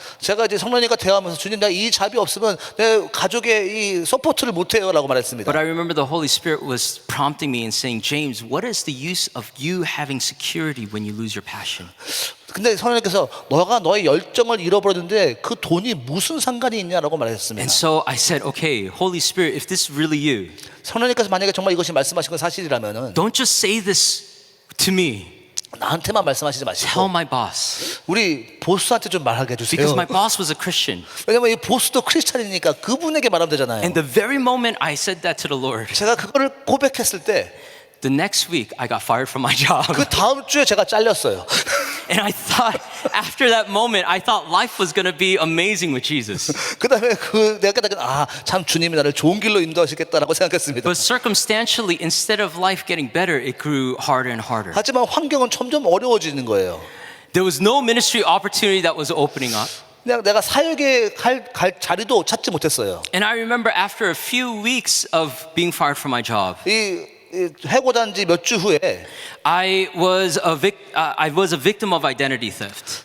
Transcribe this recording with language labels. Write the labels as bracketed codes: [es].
[ko] 제가 이제 성령님과 대화하면서 주님, 나 이 잡이 없으면 내 가족의 이 서포트를 못해요라고 말했습니다. [en] But I remember the Holy Spirit was prompting me and saying, James, what is the use of you having security when you lose your passion? [ko] 근데 성령님께서 너가 너의 열정을 잃어버렸는데 그 돈이 무슨 상관이 있냐라고 말했습니다. [en] And so I said, okay, Holy Spirit, if this is really you, [ko] 성령님께서 만약에 정말 이것이 말씀하신 건 사실이라면은 [en] don't just say this to me. [ko] 나한테만 말씀하시지 마시고 [en] Tell my boss. [ko] 우리 보스한테 좀 말하게 해주세요. [en] Because my boss was a Christian. [ko] 왜냐면 이 보스도 크리스찬이니까 그분에게 말하면 되잖아요. [en] And the very moment I said that to the Lord, [ko] 제가 그거를 고백했을 때 [en] the next week I got fired from my job. [ko] 그 다음 주에 제가 잘렸어요. [en] And I thought, after that moment, I thought life was going to be amazing with Jesus. [ko] 그다음에 내가 깨닫게 참 주님이 나를 좋은 길로 인도하시겠다라고 생각했습니다. [en] But circumstantially, instead of life getting better, it grew harder and harder. [ko] 하지만 환경은 점점 어려워지는 거예요. [en] There was no ministry opportunity that was opening up. [ko] 그냥 내가 사역에 갈 자리도 찾지 못했어요. [en] And I remember after a few weeks of being fired from my job, [ko] 이 해고단 지 몇 주 후에 [en] I was a victim of identity theft.